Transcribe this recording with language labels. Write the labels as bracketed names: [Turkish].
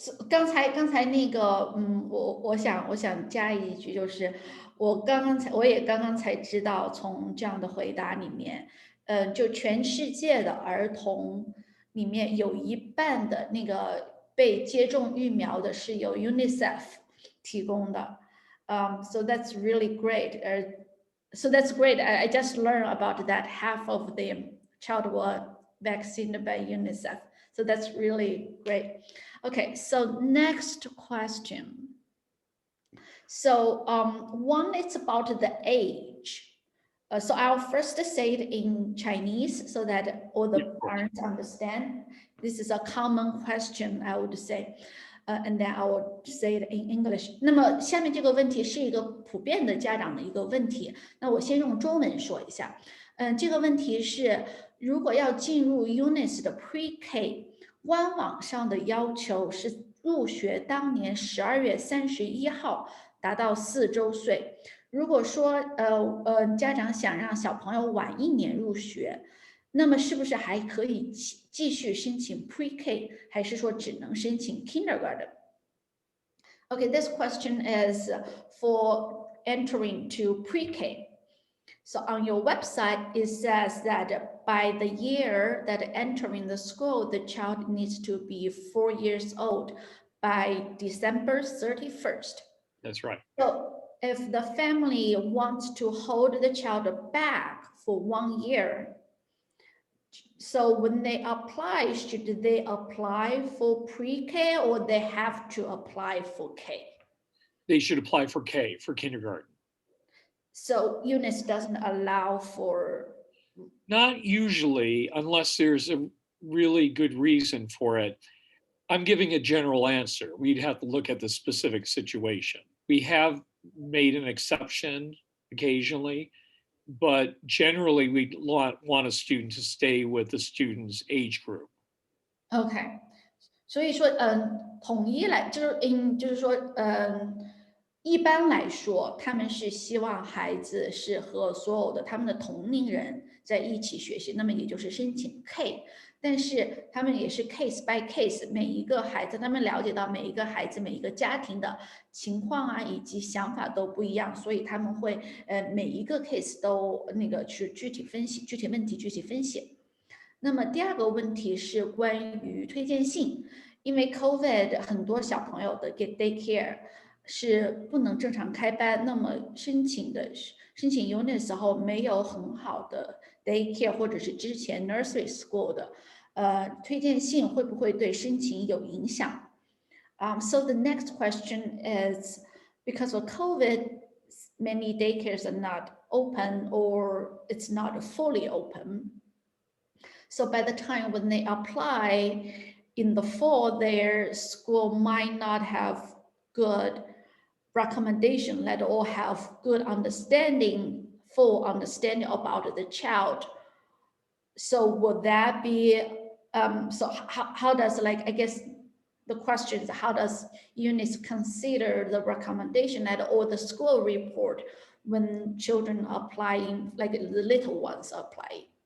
[Chinese] 刚才那个，我想加一句，就是我也刚刚才知道，从这样的回答里面，就全世界的儿童里面有一半的那个被接种疫苗的是由 UNICEF 提供的。 [English] So that's really great. So that's great. I just learned about that half of the child were vaccinated by UNICEF. So that's really great. Okay, so next question. So one is about the age. So I'll first say it in Chinese so that all the parents understand. This is a common question, I would say. And then I will say it in English. [Chinese] 那么下面这个问题是一个普遍的家长的一个问题。那我先用中文说一下。这个问题是，如果要进入 UNIS 的 Pre-K， 官网上的要求是入学当年12月31号达到4周岁。如果说家长想让小朋友晚1年入学，那么是不是还可以继续申请 Pre-K， 还是说只能申请 Kindergarten? [English] Okay, this question is for entering to Pre-K. So on your website, it says that by the year that entering the school, the child needs to be 4 years old by December 31st. That's right. So if the family wants to hold the child back for 1 year, so when they apply, should they apply for pre-K or they have to apply for K? They should apply for K, for kindergarten. So UNIS doesn't allow for... Not usually, unless there's a really good reason for it. I'm giving a general answer. We'd have to look at the specific situation. We have made an exception occasionally, but generally we want a student to stay with the student's age group. [Chinese] Okay. 所以说，统一来就是说，一般来说，他们是希望孩子是和所有的他们的同龄人在一起学习，那么也就是申请 K， 但是他们也是 case by case， 每一个孩子，他们了解到每一个孩子、每一个家庭的情况啊，以及想法都不一样，所以他们会每一个 case 都去具体分析，具体问题具体分析。那么第二个问题是关于推荐信，因为 COVID 很多小朋友的 daycare 是不能正常开班，那么申请 UNIS 的时候没有很好的 daycare 或者是之前 nursery school 的推荐信会不会对申请有影响？ [English] So the next question is because of COVID, many daycares are not open or it's not fully open. So by the time when they apply in the fall, their school might not have good recommendation, let all have good understanding, full understanding about the child. So would that be, so how does I guess the question is how does UNIS consider the recommendation at all the school report when children applying, like the little ones applying?